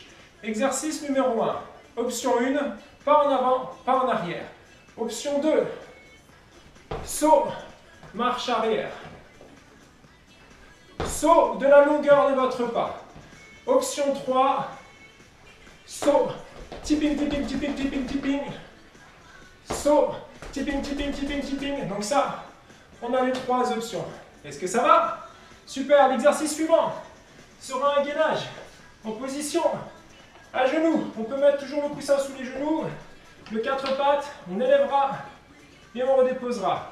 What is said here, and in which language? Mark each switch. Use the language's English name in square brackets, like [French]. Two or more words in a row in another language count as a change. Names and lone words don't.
[French] Exercice numéro 1. Option 1, pas en avant, pas en arrière. Option 2, saut, marche arrière. Saut de la longueur de votre pas. Option 3, saut, tipping, tipping, tipping, tipping, tipping. Saut, tipping, tipping, tipping, tipping. Donc ça, on a les 3 options. Est-ce que ça va? Super, l'exercice suivant sera un gainage en position à genoux. On peut mettre toujours le coussin sous les genoux, le 4 pattes, on élèvera et on redéposera.